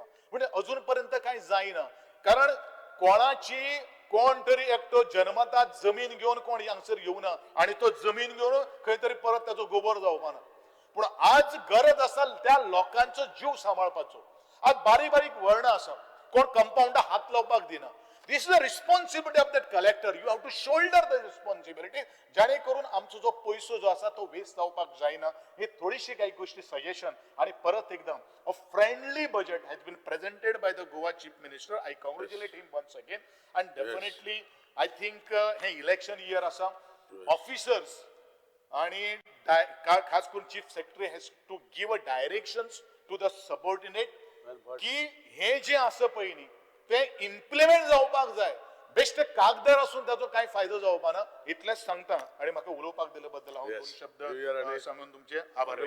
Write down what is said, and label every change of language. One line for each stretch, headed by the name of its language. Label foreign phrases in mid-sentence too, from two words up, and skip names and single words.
Konkani: म्हणजे अजून पर्यंत कांय जायना. कारण कोण तरी एकटो जन्मतात जमीन घेवन कोण हांगसर येवना आनी तो जमीन घेवन खंय तरी परत ताचो गोबर जावपाना. पूण आज गरज आसा त्या लोकांचो जीव सांबाळपाचो. आज बारीक बारीक वळणां आसा, कोण कंपाऊंडाक हात लावपाक दिना.
English: This is the responsibility of that collector. You have to shoulder the responsibility.
Konkani: जाणे करून आमचो जो पैसो जो आसा तो वेस्ट जावपाक जायना.
Marathi: ही थोडीशी काही गोष्टी सजेशन. आणि परत एकदा
English: a friendly budget has been presented by the Goa Chief Minister. I congratulate him once again. And definitely I think
Konkani: हे
English: election year
Konkani: आसा.
English: Officers
Marathi: आणि खास करून
English: Chief Secretary has to give a directions to the subordinate
Konkani: की हे जे आसा पळय न्ही ते इम्प्लिमेंट जावपाक जाय. बेश्टे कागदार असून ताचो काय फायदो जावपाना. इतलेंच सांगता आनी म्हाका उलोवपाक दिले बद्दल हांव 2 शब्द सांगून तुमचे आभार.